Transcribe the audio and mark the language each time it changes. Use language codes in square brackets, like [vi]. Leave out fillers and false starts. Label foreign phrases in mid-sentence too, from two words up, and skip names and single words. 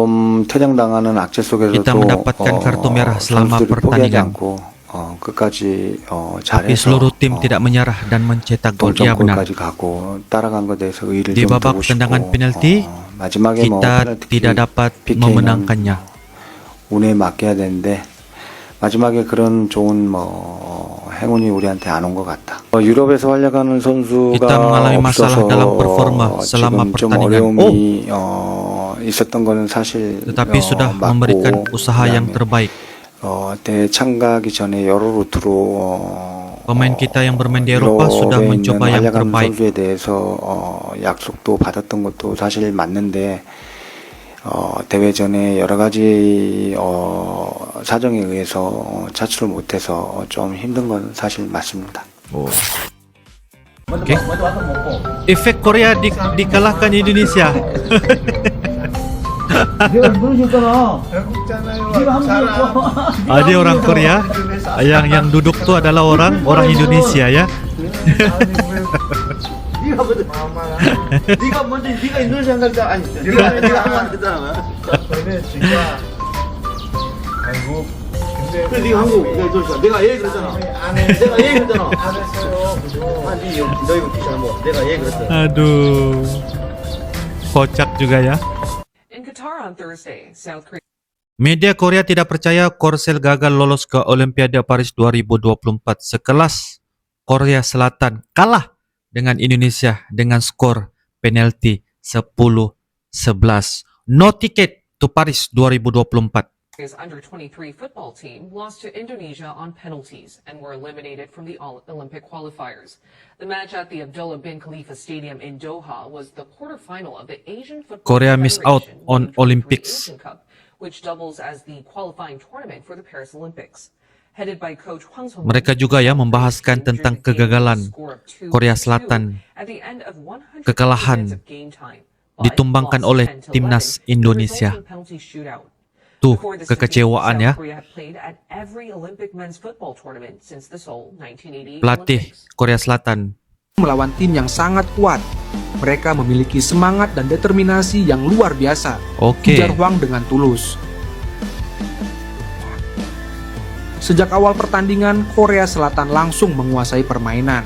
[id] Kita mendapatkan kartu merah selama pertandingan. Tapi seluruh tim tidak menyerah dan mencetak gol. Ya benar. Di babak tendangan penalti, kita tidak dapat memenangkannya. [ko] 마지막에 그런 좋은 행운이 우리한테 안 온 것 같다. 유럽에서 활약하는 선수가 없어서 지금 좀 어려움이 있었던 거는 사실 [id] tetapi sudah memberikan usaha yang terbaik. [ko] 대회 참가하기 전에 여러 루트로 [id] pemain kita yang bermain di Eropa sudah mencoba yang terbaik. [ko] 선수에 대해서 약속도 받았던 것도 사실 맞는데 대회 전에 여러 가지 사정에 의해서 차출을 못해서 좀 힘든 건 사실 맞습니다. [id] Okay. Efek Korea dikalahkan Indonesia. Ada orang Korea yang duduk tuh adalah orang Indonesia ya. [ko] 네가 먼저 네가 인도네시아 간다 아니 네가 한국 안 됐잖아. 저는 진짜 한국 그래 네가 한국 내가 인도네시아 내가 얘기 그랬잖아. 내가 얘기 그랬잖아. 아니 너 이거 잘못 내가 얘기 그랬어. [id] Aduh, kocak juga ya. [en] In Qatar on Thursday, South Korea. Media Korea tidak percaya Korsel gagal lolos ke Olimpiade Paris 2024 sekelas Korea Selatan kalah dengan Indonesia dengan skor penalti 10-11. No ticket to Paris 2024. His under-23 football team lost to Indonesia on penalties and were eliminated from the Olympic qualifiers. The match at the Abdullah bin Khalifa Stadium in Doha was the quarterfinal of the Asian Football Korea missed out on Federation Olympics. Asian Cup, which doubles as the qualifying tournament for the Paris Olympics. Headed by coach Hwang Sung-woo, [id] Mereka juga ya membahaskan [en] Japan [id] tentang [en] drew the game with a [id] kegagalan [en] score of 2-2 [id] Korea Selatan, [en] at the end of 100 [id] kekalahan [en] minutes of game time, but [id] ditumbangkan [en] lost oleh 10-11 [id] timnas [en] in a [id] Indonesia. [en] resulting penalty shootout. [id] Tuh, [en] Before this [id] kekecewaan [en] defeat, [id] ya. [en] South Korea had played at every Olympic men's football tournament since the Seoul 1988 [id] Pelatih [en] Olympics. [id] Korea Selatan. Melawan tim yang sangat kuat. Mereka memiliki semangat dan determinasi yang luar biasa. Oke. Ujar Hwang dengan tulus. Sejak awal pertandingan, Korea Selatan langsung menguasai permainan.